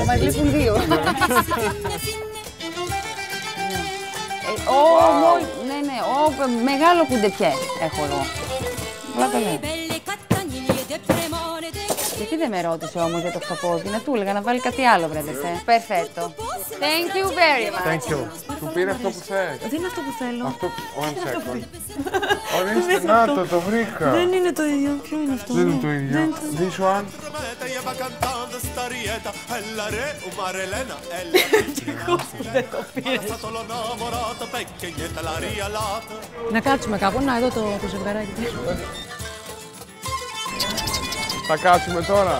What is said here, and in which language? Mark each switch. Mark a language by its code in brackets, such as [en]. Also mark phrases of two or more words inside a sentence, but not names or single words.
[el] Μας λείπουν δύο. Ναι, μεγάλο κουντεπιέ έχω εγώ. Πλάκα λέει. Γιατί δεν με ρώτησε όμως για το χταπόδι, να του έλεγα να βάλει κάτι άλλο, βρε αδερφέ. [en] Perfetto. Thank you very much. Thank you. [el] Σου πήρε αυτό που θες. Δεν είναι αυτό που θέλω. Αυτό, [en] one second. [el] Ορίστε, να το βρήκα. Δεν είναι το ίδιο. Ποιο είναι αυτό? Δεν είναι το ίδιο. [en] This one. [el] Δεν το πήρες. Να κάτσουμε κάπου. Να, εδώ το ζευγαράκι. Θα κάτσουμε τώρα.